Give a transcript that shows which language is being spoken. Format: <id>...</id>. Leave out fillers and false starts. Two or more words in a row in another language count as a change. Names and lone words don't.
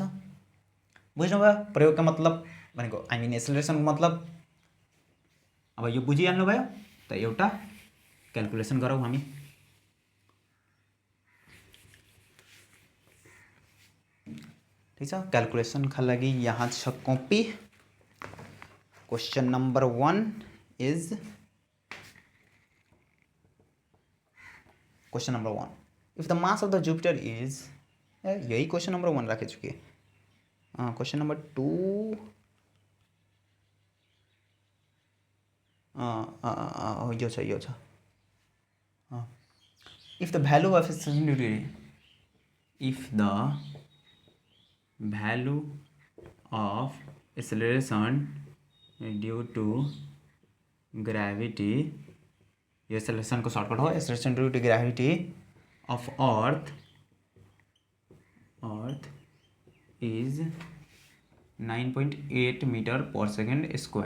<ne>बुझ्नुभयो प्रयोगका मतलब भनेको,</ne> <en>I mean</en> <ne>एक्सेलरेसनको मतलब। अब यो बुझिहाल्नु भयो, त एउटा क्यालकुलेसन गरौँ हामी। ठिक छ, क्यालकुलेसनका लागि यहाँ छ कपी।</ne> <en>question number 1 is, question number 1, if the mass of the Jupiter is,</en> <ne>यही क्वेश्चन नंबर 1 राखेछु कि,</ne> <en>question number 2</en> <ne>यो छ,</ne> <en>if the value of acceleration due to, if the value of acceleration due to gravity,</en> <ne>यो एक्सेलरेसनको सर्टकट हो,</ne> <en>acceleration due to gravity of earth is 9.8 meter per second square.</en>